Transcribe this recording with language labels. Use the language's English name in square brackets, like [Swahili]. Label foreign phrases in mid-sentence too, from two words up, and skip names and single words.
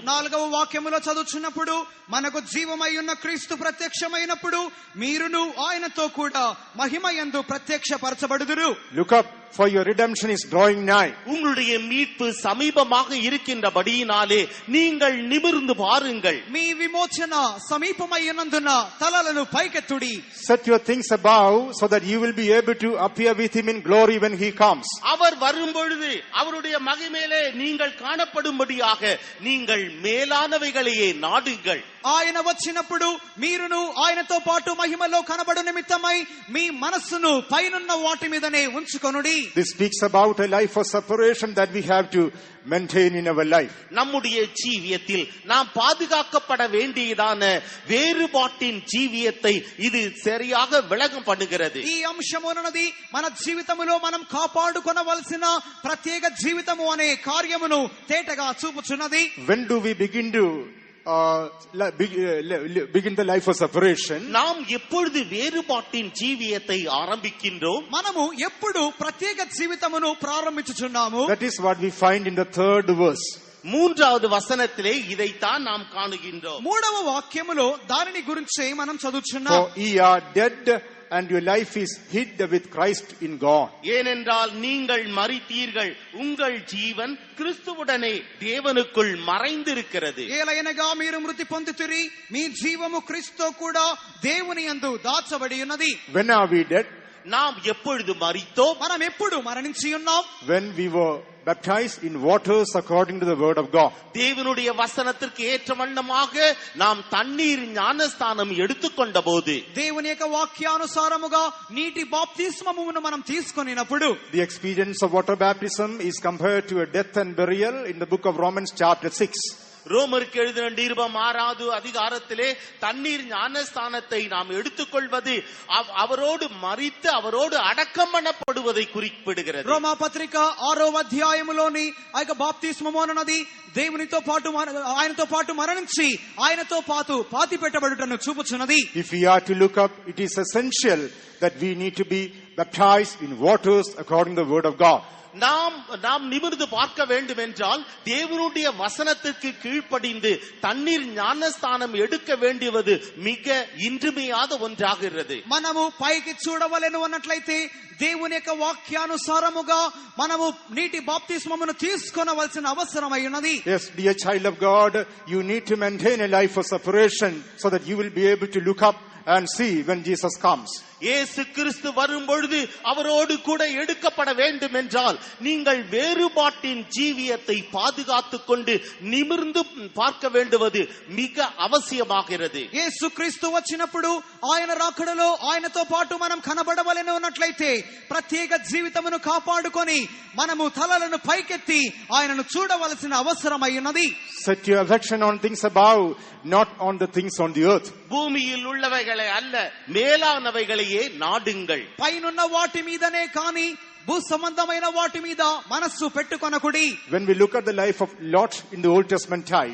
[Telugu] 4వ వాక్యములో చదువుచున్నప్పుడు మనకు జీవమై ఉన్న క్రీస్తు ప్రత్యక్షమైనప్పుడు మీరును ఆయనతో కూడా మహిమయందు ప్రత్యక్షపరచబడుదురు. [English] Look up, for your redemption is drawing nigh. [Tamil] உங்களுடைய மீட்பு சமீபமாக இருக்கின்றபடியினாலே நீங்கள் நிமிர்ந்து பாருங்கள். [Telugu] మీ విమోచన సమీపమై ఉన్నందున తలలను పైకెత్తుడి. [English] Set your things above so that you will be able to appear with him in glory when he comes. [Tamil] அவர் வரும்பொழுது அவருடைய மகிமையிலே நீங்கள் காணப்படும்படியாக நீங்கள் மேலானவைகளையே நாடுங்கள். [Telugu] ఆయన వచ్చినప్పుడు మీరును ఆయనతో పాటు మహిమలో కనబడు నిమిత్తమై మీ మనస్సును పైనున్న వాటి మీదనే ఉంచుకొనుడి. [English] This speaks about a life of separation that we have to maintain in our life. [Tamil] நம்முடைய ஜீவியத்தில் நாம் பாதுகாக்கப்பட வேண்டியதான வேறுபாட்டின் ஜீவியத்தை இது சரியாக விளக்கம் பண்ணுகிறது. [Telugu] ఈ అంశమునది మన జీవితములో మనం కాపాడుకొనవలసిన ప్రత్యేక జీవితము అనే కార్యమును తేటగా చూపుచున్నది. [English] When do we begin to begin the life of separation? [Tamil] நாம் எப்பொழுது வேறுபாட்டின் ஜீவியத்தை ஆரம்பிக்கின்றோம்? [Telugu] మనము ఎప్పుడు ప్రత్యేక జీవితమును ప్రారంభించుచున్నాము? [English] That is what we find in the 3rd verse. [Tamil] 3வது వచనத்திலே ఇதைத்தான் நாம் காணுகின்றோம். [Telugu] 3వ వాక్యములో దానిని గురించి మనం చదువుచున్నాం. [English] For ye are dead and your life is hid with Christ in God. [Tamil] ஏனென்றால் நீங்கள் மரித்தீர்கள், உங்கள் ஜீவன் கிறிஸ்துவுடனே தேவனுக்குள் மறைந்திருக்கிறது. [Telugu] ఏలయనగా మీరు మృతి పొందితిరి, మీ జీవము క్రీస్తుతో కూడా దేవుని యందు దాచబడి ఉన్నది. [English] When are we dead? [Tamil] நாம் எப்பொழுது மரித்தோம்? [Telugu] మనం ఎప్పుడు మరణించి ఉన్నాం? [English] When we were baptized in waters according to the word of God. [Tamil] தேவனுடைய வசனத்திற்கு ஏற்ற வண்ணமாக நாம் தண்ணீர் ஞானஸ்தானம் எடுத்துக்கொண்ட போது, [Telugu] దేవుని యొక్క వాక్యానుసారముగా నీటి బాప్తిస్మమును మనం తీసుకొనినప్పుడు, [English] The experience of water baptism is compared to a death and burial in the book of Romans chapter 6. [Tamil] ரோமருக்கு எழுதின நிருபம் 6வது அதிகாரத்திலே தண்ணீர் ஞானஸ்தானத்தை நாம் எடுத்துக்கொள்வது அவரோடு மரித்து அவரோடு அடக்கம் பண்ணப்படுவதை குறிப்பிடுகிறது. [Telugu] రోమా పత్రిక 6వ అధ్యాయములోని ఆ యొక్క బాప్తిస్మము అన్నది దేవునితో పాటు ఆయనతో పాటు మరణించి ఆయనతో పాటు పాతి పెట్టబడుటను చూపుచున్నది. [English] If we are to look up, it is essential that we need to be baptized in waters according to the word of God. [Tamil] நாம் நிமிர்ந்து பார்க்க வேண்டும் என்றால் தேவனுடைய வசனத்திற்கு கீழ்ப்படிந்து தண்ணீர் ஞானஸ்தானம் எடுக்க வேண்டியது மிக இன்றியமையாத ஒன்றாகிறது. [Telugu] మనము పైకి చూడవలెను అన్నట్లయితే దేవుని యొక్క వాక్యానుసారముగా మనము నీటి బాప్తిస్మమును తీసుకొనవలసిన అవసరమై ఉన్నది. [English] Yes, dear child of God, you need to maintain a life of separation so that you will be able to look up and see when Jesus comes. [Tamil] இயேசு கிறிஸ்து வரும் பொழுது அவரோடு கூட எடுக்கப்பட வேண்டும் என்றால் நீங்கள் வேறுபாட்டின் ஜீவியத்தை பாதுகாத்துக் கொண்டு நிமிர்ந்து பார்க்க வேண்டுவது மிக அவசியமாகிறது. [Telugu] యేసు క్రీస్తు వచ్చినప్పుడు ఆయన రాకడలో ఆయనతో పాటు మనం కనబడవలెను అన్నట్లయితే ప్రత్యేక జీవితమును కాపాడుకొని మనము తలలను పైకెత్తి ఆయనను చూడవలసిన అవసరమై ఉన్నది. [English] Set your affection on things above, not on the things on the earth. [Tamil] பூமியில் உள்ளவைகளை அல்ல, மேலானவைகளையே நாடுங்கள். [Telugu] పైనున్న వాటి మీదనే కాని భూ సంబంధమైన వాటి మీద మనస్సు పెట్టుకొనకుడి. [English] When we look at the life of Lot in the Old Testament time,